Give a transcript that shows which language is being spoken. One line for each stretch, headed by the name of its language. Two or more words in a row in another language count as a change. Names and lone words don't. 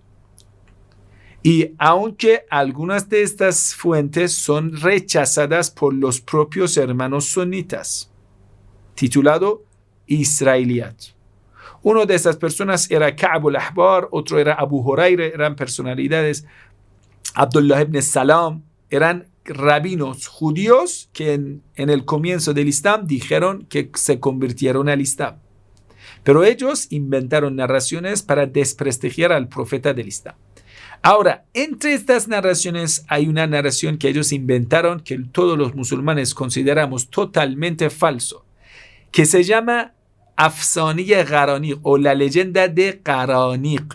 Spanish: Y aunque algunas de estas fuentes son rechazadas por los propios hermanos sunitas, titulado Israeliyat. Uno de estas personas era Ka'b al-Ahbar, otro era Abu Huraira, eran personalidades. Abdullah ibn Salam, eran rabinos judíos que en el comienzo del Islam dijeron que se convirtieron al Islam. Pero ellos inventaron narraciones para desprestigiar al profeta del Islam. Ahora, entre estas narraciones hay una narración que ellos inventaron que todos los musulmanes consideramos totalmente falso, que se llama Afsaniye Qaraniq o la leyenda de Qaraniq.